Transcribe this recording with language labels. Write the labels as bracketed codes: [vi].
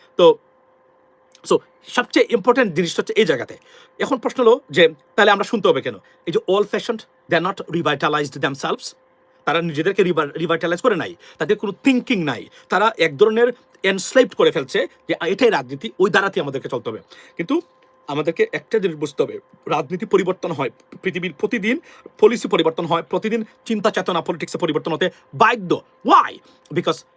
[bn] So সবচেয়ে important জিনিসটা হচ্ছে এই জায়গাতে। এখন প্রশ্ন হলো যে তাহলে আমরা শুনতে হবে কেন? এই যে [en] old fashioned, they are not revitalized themselves. [bn] তারা নিজেদেরকে রিভাইটালাইজ করে নাই, তাদের কোনো থিঙ্কিং নাই, তারা এক ধরনের এনস্লেভড করে ফেলছে যে এটাই রাজনীতি, ওই দ্বারাতেই আমাদেরকে চলতে হবে। কিন্তু আমাদেরকে একটা জিনিস বুঝতে হবে, রাজনীতি পরিবর্তন হয় পৃথিবীর প্রতিদিন, পলিসি পরিবর্তন হয় প্রতিদিন, চিন্তা চেতনা পলিটিক্সে পরিবর্তন হতে বাধ্য। [en] Why? Because